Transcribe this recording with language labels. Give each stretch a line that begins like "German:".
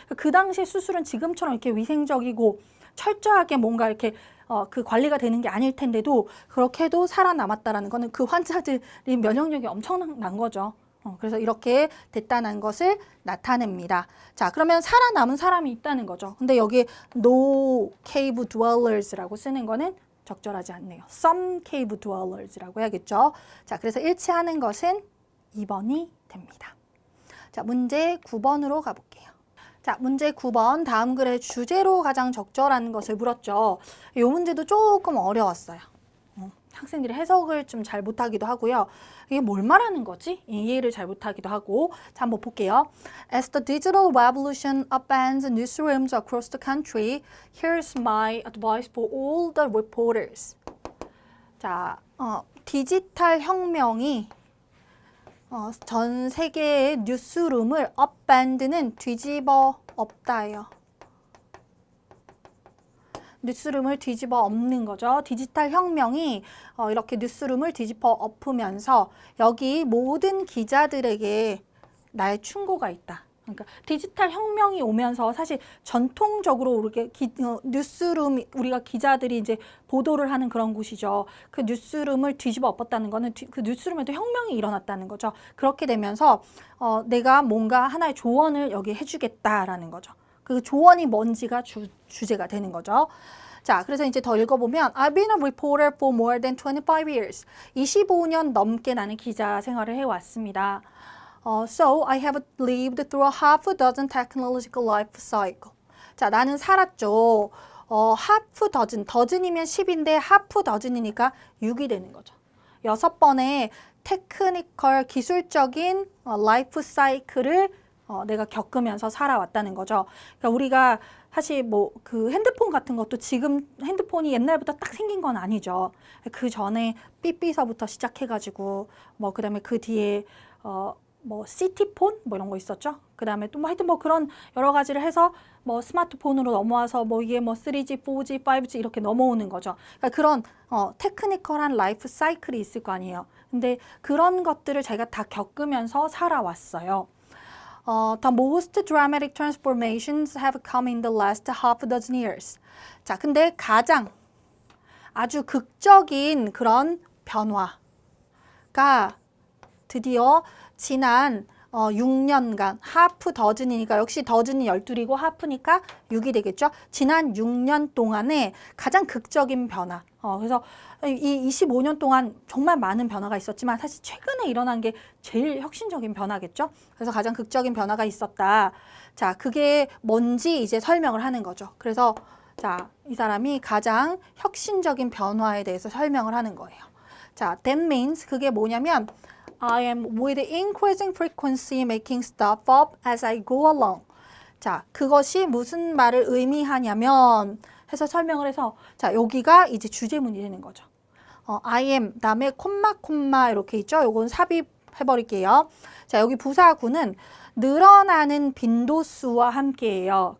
Korean: 그 당시 수술은 지금처럼 이렇게 위생적이고 철저하게 뭔가 이렇게 그 관리가 되는 게 아닐 텐데도 그렇게도 살아남았다라는 거는 그 환자들이 면역력이 엄청난 거죠. 그래서 이렇게 됐다는 것을 나타냅니다. 자, 그러면 살아남은 사람이 있다는 거죠. 근데 여기 no cave dwellers라고 쓰는 거는 적절하지 않네요.
English: Some cave dwellers
Korean: 라고 해야겠죠. 자, 그래서 일치하는 것은 2번이 됩니다. 자, 문제 9번으로 가볼게요. 자, 문제 9번 다음 글의 주제로 가장 적절한 것을 물었죠. 이 문제도 조금 어려웠어요. 학생들이 해석을 좀 잘 못하기도 하고요. 이게 뭘 말하는 거지? 이해를 잘 못하기도 하고. 자, 한번 볼게요.
English: As the digital revolution upends newsrooms across the country, here's my advice for all the reporters.
Korean: 자, 디지털 혁명이 전 세계의 뉴스룸을 upend는 뒤집어 엎다예요. 뉴스룸을 뒤집어 엎는 거죠. 디지털 혁명이 이렇게 뉴스룸을 뒤집어 엎으면서 여기 모든 기자들에게 나의 충고가 있다. 그러니까 디지털 혁명이 오면서 사실 전통적으로 우리가 뉴스룸 우리가 기자들이 이제 보도를 하는 그런 곳이죠. 그 뉴스룸을 뒤집어 엎었다는 거는 그 뉴스룸에도 혁명이 일어났다는 거죠. 그렇게 되면서 내가 뭔가 하나의 조언을 여기 해주겠다라는 거죠. 그 조언이 뭔지가 주제가 되는 거죠. 자, 그래서 이제 더 읽어보면
English: I've been a reporter for more than 25 years.
Korean: 25년 넘게 나는 기자 생활을 해왔습니다.
English: So I have lived through a half a dozen technological life cycle.
Korean: 자, 나는 살았죠. half dozen, dozen이면 10인데 half dozen이니까 6이 되는 거죠. 6번의 테크니컬 기술적인 라이프 사이클을 내가 겪으면서 살아왔다는 거죠. 그러니까 우리가 사실 뭐 그 핸드폰 같은 것도 지금 핸드폰이 옛날부터 딱 생긴 건 아니죠. 그 전에 삐삐서부터 시작해가지고 뭐 그다음에 그 뒤에 뭐 시티폰 뭐 이런 거 있었죠. 그다음에 또 뭐 하여튼 뭐 그런 여러 가지를 해서 뭐 스마트폰으로 넘어와서 뭐 이게 뭐 3G, 4G, 5G 이렇게 넘어오는 거죠. 그러니까 그런 테크니컬한 라이프 사이클이 있을 거 아니에요. 근데 그런 것들을 제가 다 겪으면서 살아왔어요.
English: The most dramatic transformations have come in the last half a dozen years.
Korean: 자, 근데 가장 아주 극적인 그런 변화가 드디어 지난 6년간 하프 더즌이니까 역시 더즌이 12이고 하프니까 6이 되겠죠. 지난 6년 동안에 가장 극적인 변화. 그래서 이 25년 동안 정말 많은 변화가 있었지만 사실 최근에 일어난 게 제일 혁신적인 변화겠죠. 그래서 가장 극적인 변화가 있었다. 자, 그게 뭔지 이제 설명을 하는 거죠. 그래서 자, 이 사람이 가장 혁신적인 변화에 대해서 설명을 하는 거예요.
English: 자, that means
Korean: 그게 뭐냐면
English: I am with increasing frequency making stuff up as I go along.
Korean: 자, 그것이 무슨 말을 의미하냐면 해서 설명을 해서 자, 여기가 이제 주제문이 되는 거죠. I am 다음에 콤마 이렇게 있죠. 요건 삽입해 버릴게요. 자, 여기 부사구는 늘어나는 빈도수와 함께해요.